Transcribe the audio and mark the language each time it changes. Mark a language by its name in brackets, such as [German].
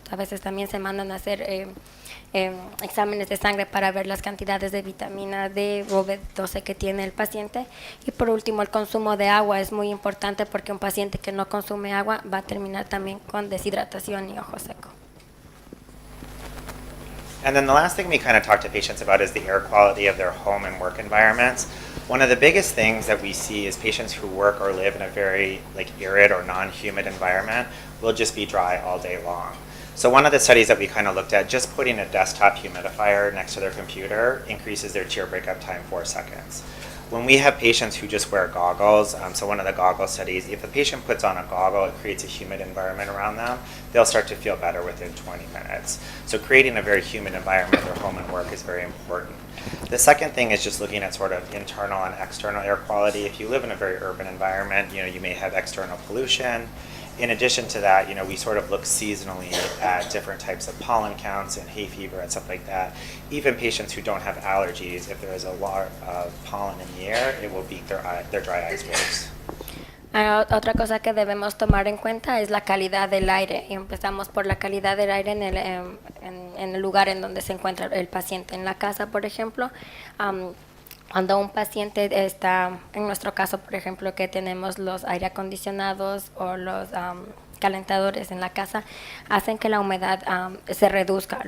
[Spanish] A veces también se mandan a hacer exámenes de sangre para ver las cantidades de vitamina D o B12 que tiene el paciente. Y por último, el consumo de agua es muy importante porque un paciente que no consume agua va a terminar también con deshidratación y ojo seco. [English] And then the last thing we kind of talk to patients about is the air quality of their home and work environments. One of the biggest things that we see is patients who work or live in a very arid or non-humid environment will just be dry all day long. So one of the studies that we kind of looked at, just putting a desktop humidifier next to their computer increases their tear breakup time 4 seconds. When we have patients who just wear goggles, so one of the goggle studies, if a patient puts on a goggle, it creates a humid environment around them, they'll start to feel better within 20 minutes. So creating a very humid environment in their home and work is very important. The second thing is just looking at sort of internal and external air quality. If you live in a very urban environment, you may have external pollution. In addition to that, we sort of look seasonally at different types of pollen counts and hay fever and stuff like that. Even patients who don't have allergies, if there is a lot of pollen in the air, it will make their dry eyes worse. [Spanish] Otra cosa que debemos tomar en cuenta es la calidad del aire. Y empezamos por la calidad del aire en el lugar en donde se encuentra el paciente. En la casa, por ejemplo, cuando un paciente está, en nuestro caso, por ejemplo, que tenemos los aire acondicionados o los calentadores en la casa, hacen que la humedad se reduzca.